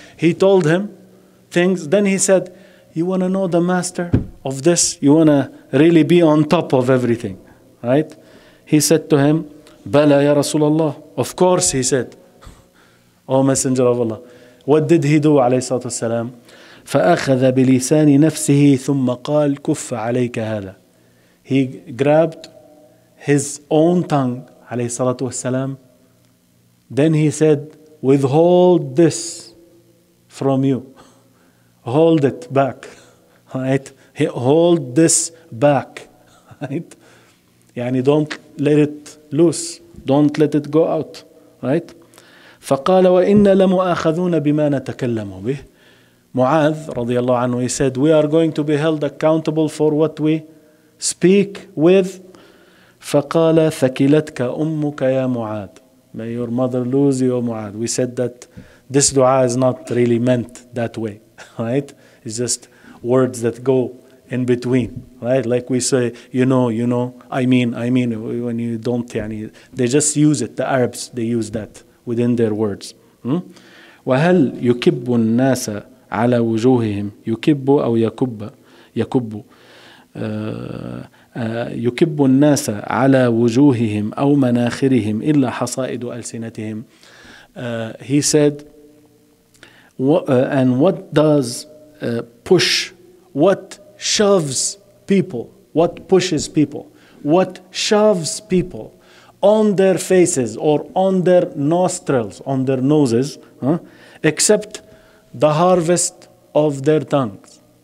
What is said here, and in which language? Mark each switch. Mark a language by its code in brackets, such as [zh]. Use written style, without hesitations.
[en] He told him things. Then he said, you want to know the master of this? You want to really be on top of everything, right? He said to him, [ar] Bala ya Rasulullah. [en] Of course, he said, O Messenger of Allah. What did he do, [ar] alayhi salatu wasalam? فأخذ بلسان نفسه ثم قال كف عليك هذا. [en] He grabbed his own tongue, [ar] alayhi salatu wasalam. [en] Then he said, withhold this from you. Hold it back. Right? Hold this back. Right? يعني don't let it loose. Don't let it go out. Right? [ar] فقال وإن لمؤاخذون بما نتكلم به. [en] Mu'adh [ar] radiallahu anhu, [en] he said, we are going to be held accountable for what we speak with. [ar] فقال ثكلتك أمك يا معاذ. [en] May your mother lose you, O Mu'adh. We said that this dua is not really meant that way, right? It's just words that go in between, right? Like we say, you know, I mean, when you don't, they just use it. The Arabs, they use that within their words. [ar] وهل يكب الناس على وجوههم يكب أو يكب يكب الناس على وجوههم أو مناخرهم إلا حصائد ألسنتهم. [en] He said, and what does push, what shoves people, what pushes people, what shoves people on their faces or on their nostrils, on their noses, except the harvest of their tongues.